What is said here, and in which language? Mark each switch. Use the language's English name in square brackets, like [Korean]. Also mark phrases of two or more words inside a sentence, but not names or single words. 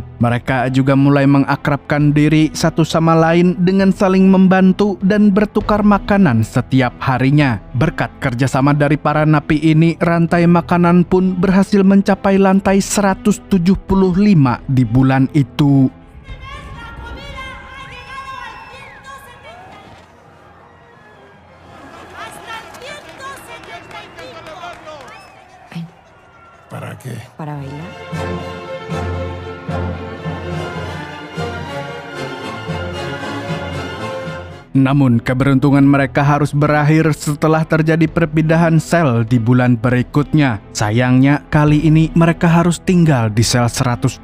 [Indonesian] Mereka juga mulai mengakrabkan diri satu sama lain dengan saling membantu dan bertukar makanan setiap harinya. Berkat kerjasama dari para napi ini, rantai makanan pun berhasil mencapai lantai 175 di bulan itu. [Spanish] ¿Para qué? Para bailar. [Indonesian] Namun keberuntungan mereka harus berakhir setelah terjadi perpindahan sel di bulan berikutnya. Sayangnya kali ini mereka harus tinggal di sel 180.